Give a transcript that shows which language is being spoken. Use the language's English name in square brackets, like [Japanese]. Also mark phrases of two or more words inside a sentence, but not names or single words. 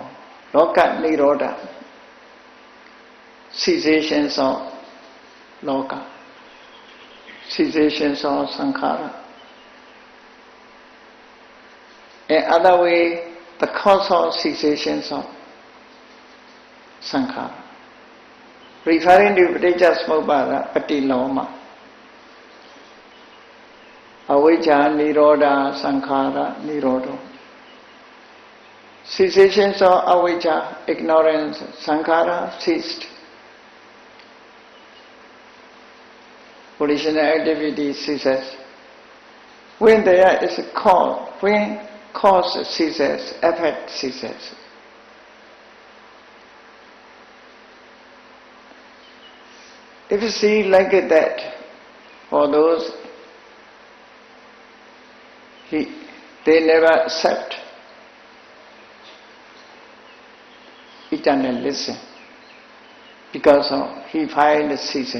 [Pali] Loka Nirodha, [English] cessations of Loka. Cessations of sankhara. In other way, the cause of cessations of sankhara. Referring to [Pali] Paticca Samuppada, Patiloma. Avijja Nirodha Sankhara Nirodho. [English] Cessations of avijja, ignorance, sankhara ceased. Volitional activity ceases. When there is a cause, when cause ceases, effect ceases. If you see like that, for those, they never accept eternalism because of he finds ceasing.